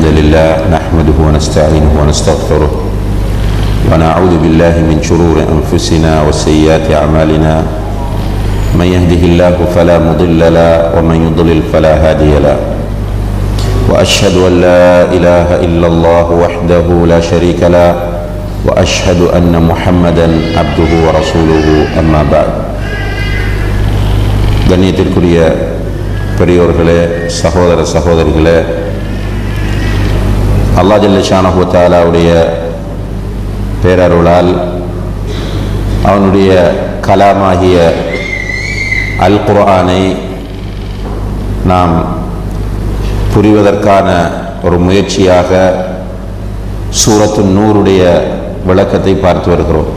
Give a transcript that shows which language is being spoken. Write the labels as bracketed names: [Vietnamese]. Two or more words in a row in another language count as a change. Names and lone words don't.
[Arabic] لله نحمده ونستعينه ونستغفره ونعوذ بالله من شرور أنفسنا وسيئات أعمالنا من يهده الله فلا مضل له ومن يضلل فلا هادي له وأشهد أن لا إله إلا الله وحده لا شريك له وأشهد أن محمدا عبده ورسوله أما بعد. [Tamil] கண்ணியத்திற்குரிய பெரியோர்களே, சகோதர சகோதரிகளே, [Arabic] الله جل شأنه وتعالى [Tamil] பேரருளால் அவனுடைய கலாமாகிய அல் குர்ஆனை நாம் புரிவதற்கான ஒரு முயற்சியாக சூரத்து நூருடைய விளக்கத்தை பார்த்து வருகிறோம்.